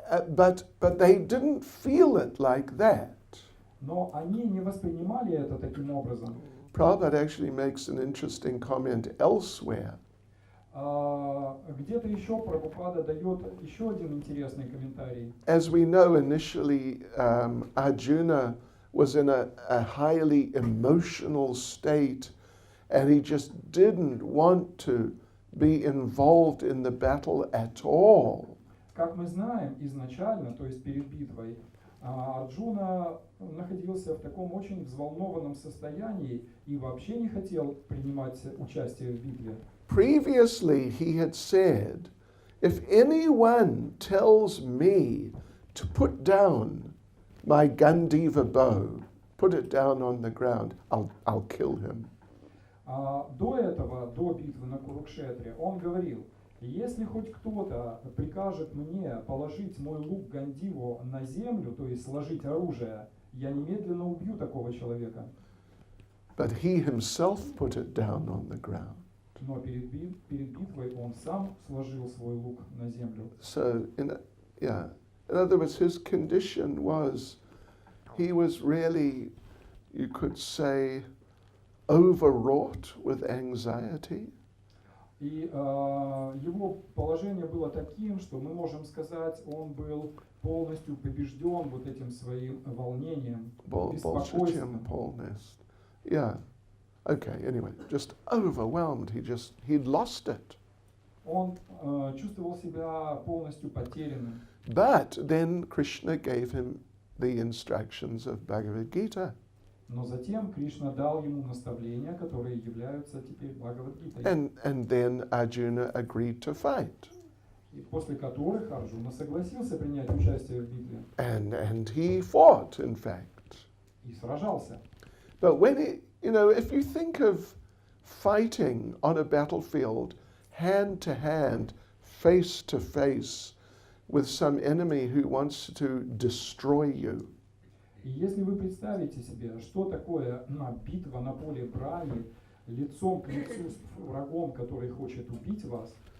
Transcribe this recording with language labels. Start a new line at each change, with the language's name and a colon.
English: But they didn't feel it like that.
Russian: Но они не воспринимали это таким образом.
English: Prabhupada actually makes an interesting comment elsewhere.
Russian: Где-то еще Прабхупада дает еще один интересный комментарий.
English: As we know, initially Arjuna was in a highly emotional state, and he just didn't want to be involved in the battle at all.
Russian: Как мы знаем, изначально, то есть перед битвой, Арджуна находился в таком очень взволнованном состоянии и вообще не хотел принимать участие в битве.
English: Previously, he had said, if anyone tells me to put down my Gandiva bow, put it down on the ground, I'll kill him.
Russian: До этого, до битвы на Курукшетре, он говорил, если хоть кто-то прикажет мне положить мой лук Гандиву на землю, то есть сложить оружие, я немедленно убью такого человека.
English: But he himself put it down on the ground.
Russian: Но перед битвой он сам сложил свой лук на землю.
English: So, in other words, his condition was, he was really, you could say, overwrought with anxiety.
Russian: И его положение было таким, что мы можем сказать, он был полностью побежден вот этим своим волнением, беспокойством.
English: Yeah. Okay, anyway, just overwhelmed. He'd lost it.
Russian: Он чувствовал себя полностью потерянным.
English: But then Krishna gave him the instructions of Bhagavad Gita.
Russian: Но затем Кришна дал ему наставления, которые являются теперь Бхагавад-гитой.
English: And then Arjuna agreed to fight.
Russian: И после которых Арджуна согласился принять участие в битве.
English: And he fought, in fact.
Russian: И сражался.
English: But when if you think of fighting on a battlefield, hand to hand, face to face, with some enemy who wants to destroy you.
Russian: И если вы представите себе, что такое битва на поле брани, лицом к лицу с врагом, который хочет убить вас,